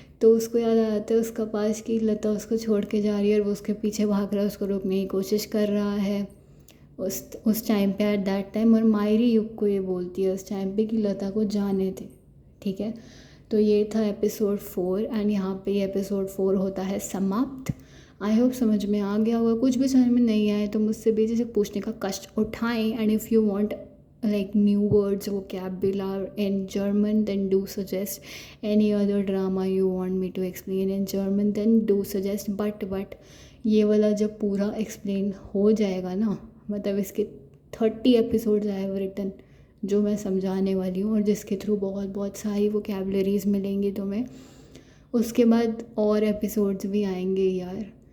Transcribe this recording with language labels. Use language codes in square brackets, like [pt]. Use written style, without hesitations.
[hi] तो उसको याद आ जाता है उसका पास कि लता उसको छोड़ के जा रही है और वो उसके पीछे भाग रहा है, उसको रोकने की कोशिश कर रहा है उस टाइम पे, एट दैट टाइम। और मायरी युग को ये बोलती है उस टाइम पे कि लता को जाने दे, ठीक है। तो ये था एपिसोड 4 एंड यहाँ पे ये एपिसोड 4 होता है समाप्त। [en] I hope [hi] समझ में आ गया होगा, कुछ भी समझ में नहीं आए तो मुझसे बेझिझक पूछने का कष्ट उठाएं। [en] And if you want like new words vocabulary in German, then do suggest any other drama you want me to explain in German, then do suggest। [hi] but ये वाला जब पूरा एक्सप्लेन हो जाएगा ना, मतलब इसके 30 एपिसोड्स [en] I have written [hi] जो मैं समझाने वाली हूँ और जिसके थ्रू बहुत बहुत सारी वोकेबलरीज मिलेंगी तुम्हें, उसके बाद और एपिसोड्स भी आएंगे यार।